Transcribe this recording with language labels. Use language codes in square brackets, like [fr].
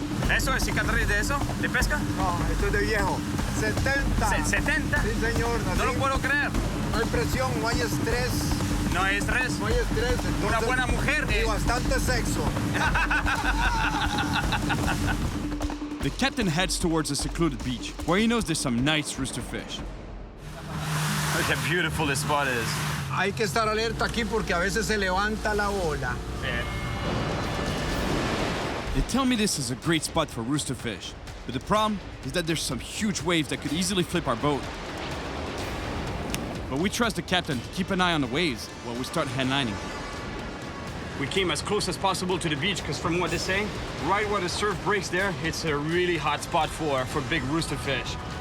[es] ¿Eso es cicatriz de eso? ¿De pesca? No, esto es de viejo. 70. ¿70? Sí, señor. No lo puedo creer. No hay presión, no hay estrés. No hay estrés. No hay estrés. Entonces, Una buena mujer. Y bastante sexo. [en] The captain heads towards a secluded beach, where he knows there's some nice roosterfish. Look how beautiful this spot is. [es] Hay que estar alerta aquí porque a veces se levanta la ola. [en] They tell me this is a great spot for roosterfish, but the problem is that there's some huge waves that could easily flip our boat. But we trust the captain to keep an eye on the waves while we start handlining. We came as close as possible to the beach because from what they're saying, right where the surf breaks there, it's a really hot spot for big roosterfish.